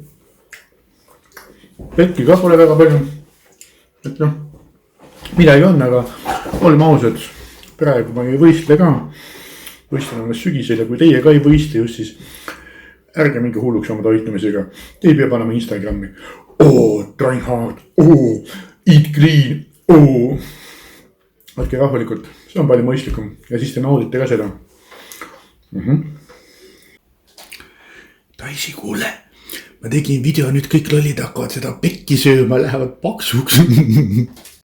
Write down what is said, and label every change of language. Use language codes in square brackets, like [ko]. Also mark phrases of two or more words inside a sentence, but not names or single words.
[et] Petki ka pole väga palju. Et midagi on, aga oleme ausad. Praegu ma ei võistle ka. Võistlen alles sügisel ja kui teie ka ei võistle just, siis ärge mingi hulluks oma toitumisega. Te ei pea panema Instagrami. [en] Train hard. Eat clean. [et] Võtke rahulikult. See on palju mõistlikum. Ja siis te naudite ka seda. Taisi kuule. Ma tegin video, nüüd kõik lollid hakkavad seda pekki sööma, lähevad paksuks.